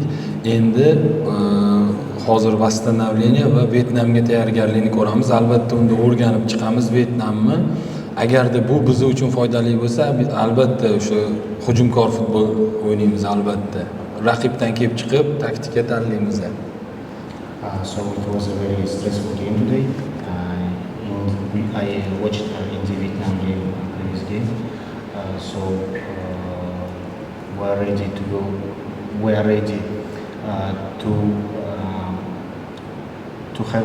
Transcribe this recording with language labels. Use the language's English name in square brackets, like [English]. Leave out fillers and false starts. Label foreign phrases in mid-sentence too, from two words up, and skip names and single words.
[Uzbek] Endi hozir восстановление va Vyetnamga tayyorgarlikni ko'ramiz. Albatta unda o'rganib chiqamiz Vyetnamni. Agarda bu biz uchun foydali bo'lsa, albatta o'sha hujumkor futbol o'ynaymiz albatta. Raqibdan kelib chiqib taktika tanlaymiz. [English] So it was a very stressful game today. I watched in the Vietnam game, previous game. So we are ready to go we are ready to have.